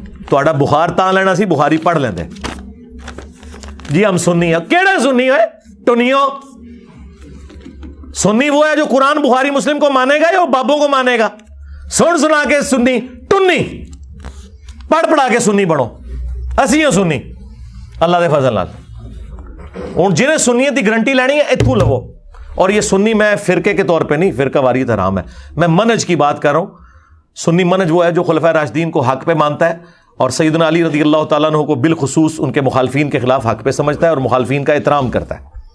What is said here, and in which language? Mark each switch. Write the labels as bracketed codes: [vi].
[pa] تہاڈا بخار تاں لینا سی بخاری پڑھ لیندے. [ur] جی ہم سنی ہیں, [pa] کیڑے سنی ہوئے ٹنیو؟ [ur] سنی وہ ہے جو قرآن بخاری مسلم کو مانے گا یا وہ بابوں کو مانے گا؟ [pa] سن سنا کے سنی ٹنی, پڑھ پڑھا کے سنی بڑھو. اسی ہوں سنی اللہ دے فضل نال. ہوں جنہیں سنیت کی گارنٹی لینی ہے اتھوں لو. [ur] اور یہ سنی میں فرقے کے طور پہ نہیں, فرقہ واریت حرام ہے, میں منہج کی بات کر رہا ہوں. سنی منہج وہ ہے جو خلفائے راشدین کو حق پہ مانتا ہے اور سیدنا علی رضی اللہ تعالیٰ عنہ کو بالخصوص ان کے مخالفین کے خلاف حق پہ سمجھتا ہے اور مخالفین کا احترام کرتا ہے.